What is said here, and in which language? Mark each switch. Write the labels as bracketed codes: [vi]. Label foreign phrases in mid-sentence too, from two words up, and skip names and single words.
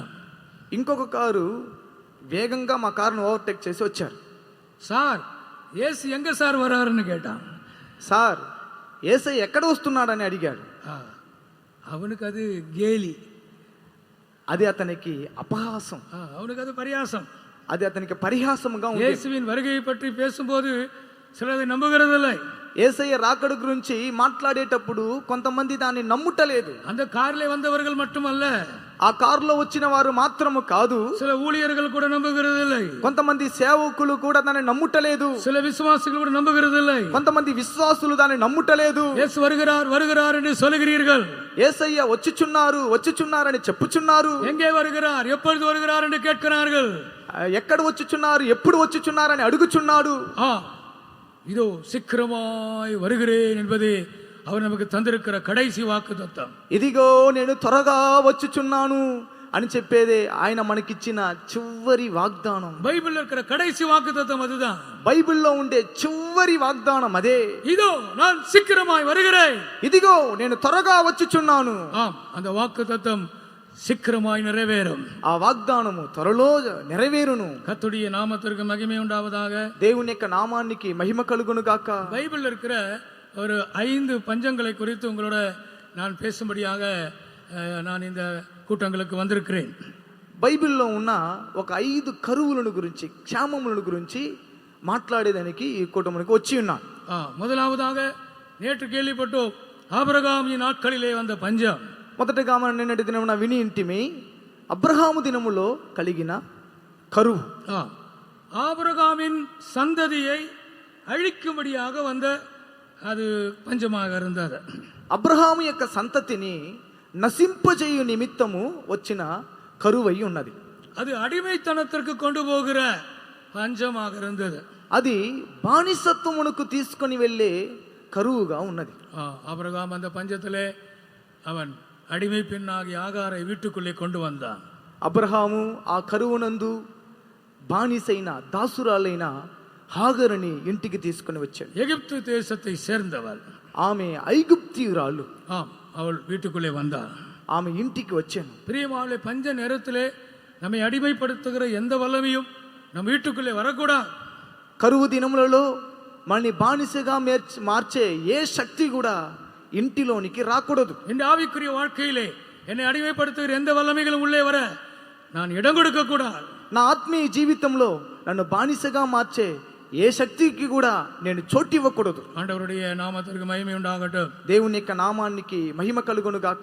[te] ఇంకొక కారు వేగంగా మా కారును ఓవర్టేక్ చేసి వచ్చారు. [ta] சார் ஏசு எங்க சார் வராருன்னு கேட்டான். [te] సార్ యేసై ఎక్కడ వస్తున్నాడని అడిగాడు. [ta] அவனுக்கு அது கேலி, [te] అది అతనికి అపహాసం, [ta] அவனுக்கு அது பரியாசம், [te] అది అతనికి పరిహాసంగా ఉంది. [ta] இயேசுவின் வருகையை பற்றி பேசும்போது சிலதை நம்புகிறதில்லை. [te] యేసయ్య రాకడ గురించి మాట్లాడేటప్పుడు కొంతమంది దాన్ని నమ్ముటలేదు. [ta] அந்த காரிலே வந்தவர்கள் மட்டுமல்ல, [te] ఆ కారులో వచ్చిన వారు మాత్రము కాదు, [ta] சில ஊழியர்கள் கூட நம்புகிறதில்லை. [te] కొంతమంది సేవకులు కూడా దాన్ని నమ్ముటలేదు. [ta] சில விசுவாசிகள் கூட நம்புகிறதில்லை. [te] కొంతమంది విశ్వాసులు దాన్ని నమ్ముటలేదు. [ta] இயேசு வருகிறார் வருகிறார் என்று சொல்லுகிறீர்கள். [te] యేసయ్య వచ్చుచున్నారని చెప్పుచున్నారు. [ta] எங்கே வருகிறார், எப்பொழுது வருகிறார் என்று கேட்கிறார்கள். [te] ఎక్కడ వచ్చుచున్నారు, ఎప్పుడు వచ్చుచున్నారని అడుగుచున్నాడు. [ta] இதோ சீக்கிரமாய் வருகிறேன் என்பது அவர் நமக்கு தந்திருக்கிற கடைசி வாக்குத்தத்தம். [te] ఇదిగో నేను త్వరగా వచ్చుచున్నాను అని చెప్పేదే ఆయన మనకిచ్చిన చివరి వాగ్దానం. [ta] బైబిల్లో இருக்கிற கடைசி வாக்குத்தத்தம் அதுதான். [te] బైబిల్లో ఉండే చివరి వాగ్దానం అదే. [ta] இதோ நான் சீக்கிரமாய் வருகிறேன், [te] ఇదిగో నేను త్వరగా వచ్చుచున్నాను. [ta] அந்த வாக்குத்தத்தம் சீக்கிரமாய் நிறைவேறும். [te] ఆ వాగ్దానము త్వరలో నెరవేరును. [ta] கர்த்தருடைய நாமத்திற்கு மகிமை உண்டாவதாக. [te] దేవుని యొక్క నామానికి మహిమ కలుగును గాక. [ta] பைபிள்ல இருக்கிற ஒரு 5 பஞ்சங்களை குறித்து உங்களோட நான் பேசும்படியாக நான் இந்த கூட்டங்களுக்கு வந்திருக்கிறேன். [te] బైబిల్లో ఉన్న ఒక 5 కరువులను గురించి, క్షామములను గురించి మాట్లాడేదానికి ఈ కూటమునికి వచ్చి ఉన్నాను. [ta] முதலாவதாக நேற்று கேள்விப்பட்டோம், ஆபிரகாம் நாட்களிலே வந்த பஞ்சம். [te] మొదటగా మనం నిన్నటి దినమున విని ఇంటిమి అబ్రహాము దినములో కలిగిన కరువు. [ta] ஆபிரகாமின் சந்ததியை அழிக்கும்படியாக வந்த அது பஞ்சமாக இருந்தது. [te] అబ్రహాము యొక్క సంతతిని నశింపజేయు నిమిత్తము వచ్చిన కరువై ఉన్నది. [ta] அது అడిమైతనத்திற்கு கொண்டு போகிற பஞ்சமாக இருந்தது. [te] అది బానిసత్వమునకు తీసుకొని వెళ్ళే కరువుగా ఉన్నది. [ta] ஆபிரகாம் அந்த பஞ்சத்திலே அவன் அடிமை பெண்ணாகி ஆகாரை வீட்டுக்குள்ளே கொண்டு வந்தான். [te] అబ్రహాము ఆ కరువునందు బానిసైన దాసురాలైన హాగరుని ఇంటికి తీసుకుని వచ్చాడు. [ta] எகிப்து தேசத்தை சேர்ந்தவள், [te] ఆమె ఐగుప్తియురాలు. [ta] அவள் வீட்டுக்குள்ளே வந்தாள். [te] ఆమె ఇంటికి వచ్చాను. [ta] பிரியமானவர்களே, பஞ்ச நேரத்திலே நம்மை அடிமைப்படுத்துகிற எந்த வல்லமையும் நம்ம வீட்டுக்குள்ளே வரக்கூடாது. [te] కరువు దినములలో మనని బానిసగా మార్చే ఏ శక్తి కూడా ఇంటిలోనికి రాకూడదు. [ta] இந்த ஆவிக்குரிய வாழ்க்கையிலே என்னை அடிமைப்படுத்துகிற எந்த வல்லமைகளும் உள்ளே வர நான் இடம் கொடுக்க கூடாது. [te] నా ఆత్మీయ జీవితంలో నన్ను బానిసగా మార్చే ఏ శక్తికి కూడా నేను చోటు ఇవ్వకూడదు. [ta] ஆண்டவருடைய நாமத்திற்கு மகிமை உண்டாகட்டும். [te] దేవుని యొక్క నామానికి మహిమ కలుగును గాక.